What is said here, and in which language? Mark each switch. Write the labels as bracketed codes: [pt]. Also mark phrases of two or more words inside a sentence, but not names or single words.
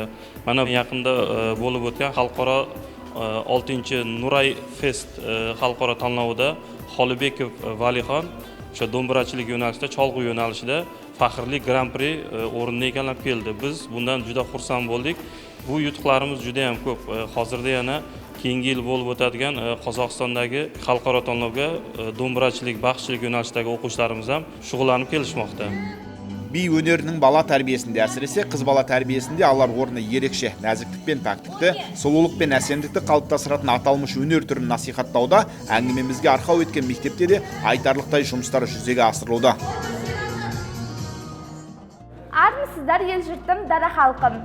[uz] Mana yaqinda bo'lib o'tgan xalqaro 6-Nuray Fest xalqaro tanlovida Xolibekov Valixon o'sha do'mbirachilik yo'nalishida, cholg'u yo'nalishida faxrli Grand Prix o'rinni egallab keldi. Biz bundan juda xursand bo'ldik. Bu yutuqlarimiz juda ham ko'p. Hozirda yana keyingi yil bo'lib o'tadigan Qozog'istondagi xalqaro tanlovga do'mbirachilik, baxshichilik yo'nalishidagi o'quvchilarimiz ham shug'ullanib kelishmoqda. [kk] Би өнерінің бала тәрбиесінде, әсіресе қыз бала тәрбиесінде алар орны ерекше. Нәзіктік пен пәктікті, сұлулық пен әсемдікті қалыптастыратын аталмыш өнер түрін насихаттауда әңгімемізге арқау еткен мектепте де айтарлықтай жұмыстар жүзеге асырылуда. Армысыздар ел жұртым, дара халқым.